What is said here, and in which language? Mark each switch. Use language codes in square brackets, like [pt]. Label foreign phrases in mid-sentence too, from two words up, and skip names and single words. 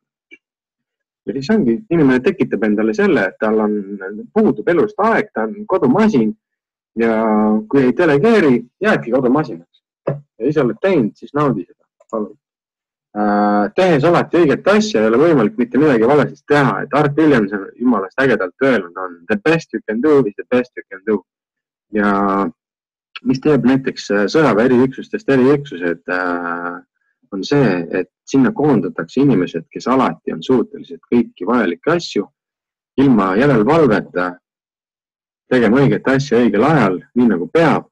[et] Ja siis ongi, inimene tekitab endale selle, et tal puudub elust aeg, ta on kodumasin ja kui ei delegeeri, jäädki kodumasinaks. Ja ise oled teinud, siis naudi seda. Palun. Tehes alati õiget asja ei ole võimalik mitte midagi valesest teha, et Art Williams on jumalast ägedalt öelnud on [en] the best you can do is the best you can do. [et] Ja mis teeb näiteks sõjaväe eriüksustest eriüksused on see, et sinna koondatakse inimesed, kes alati on suutelised kõiki vajalikke asju ilma järelevalveta tegema õiget asja õigel ajal, nii nagu peab.